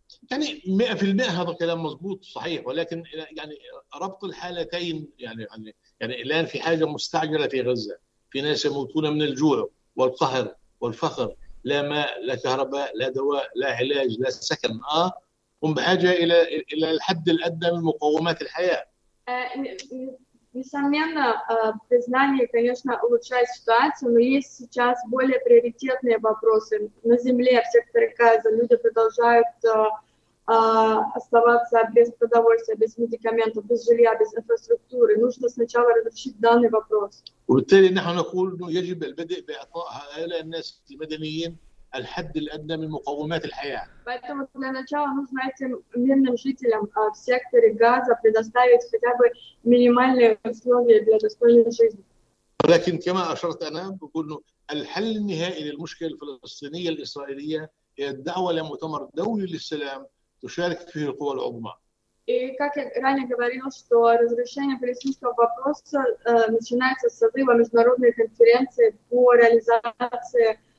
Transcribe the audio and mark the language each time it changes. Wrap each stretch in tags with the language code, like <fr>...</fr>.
<ar>يعني 100% هذا كلام مظبوط صحيح ولكن يعني ربط الحالتين يعني يعني الآن في حاجة مستعجلة في غزة في ناس يموتون من الجوع والقهر والفقر لا ماء لا كهرباء لا دواء لا علاج لا سكن هم بحاجة إلى الحد الأدنى من مقومات الحياة.</ar> <ru>Несомненно, признание, конечно, улучшает ситуацию, но есть сейчас более приоритетные вопросы на земле, в секторе Газа. Люди продолжают оставаться без продовольствия, без медикаментов, без жилья, без инфраструктуры. Нужно сначала разрешить данный вопрос.</ru> <ar>وبالتالي نحن نقول انه يجب البدء باعطاء هؤلاء الناس المدنيين الحد الأدنى من مقومات الحياة.</ar> <ru>Поэтому для начала нужно этим мирным жителям в секторе Газа предоставить хотя бы минимальные условия для достойной жизни.</ru> <ar>ولكن كما أشرت أنا بقول إنه الحل النهائي للمشكلة الفلسطينية الإسرائيلية هي الدعوة لمؤتمر دولي للسلام تشارك فيه القوى العظمى.</ar> <ru>И как я ранее говорил, что разрешение палестинского вопроса начинается с созыва международной конференции по реализации</ru>